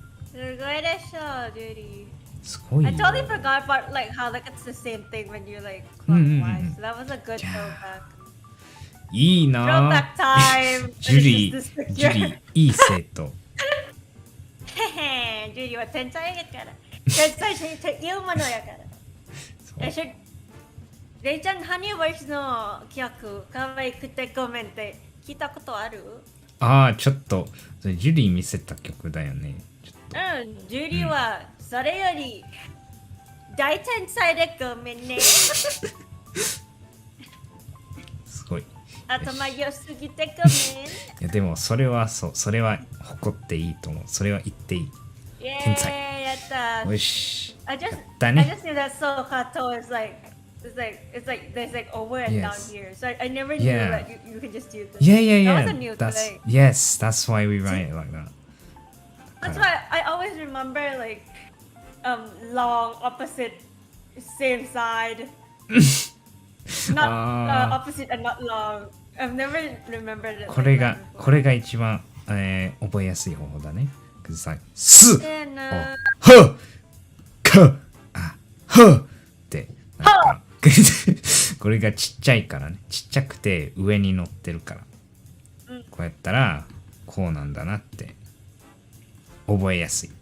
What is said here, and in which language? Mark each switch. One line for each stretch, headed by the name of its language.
Japanese: すごいでしょ、ジュリー。すごいよ。
English: I totally forgot about like how like it's the same thing when you like clockwise. So that was a good throwback.
Japanese: いいな。
English: Throwback time.
Japanese: ジュリー、いい生徒。ジュリーは天才やから。天才というものやから。レイちゃん、ハニーボイスの曲、可愛くてごめんって聞いたことある？ちょっと、それジュリー見せた曲だよね。ジュリーはそれより大天才でごめんね。すごい。頭良すぎてごめん。いやでもそれは誇っていいと思う。それは言っていい。天才。やった。よし。
English: I just
Japanese: やったね。
English: knew that so kato is like there's like a word down here. So I never knew that you could just use this. Yeah. That was a new thing. Yes, that's why we write it like that. That's why I always remember like long opposite same side. Not opposite and not long. I've never remembered it.
Japanese: これが一番、覚えやすい方法だね。す、は、か、はってなんかこれがちっちゃいからね。ちっちゃくて上に乗ってるから。こうやったらこうなんだなって覚えやすい。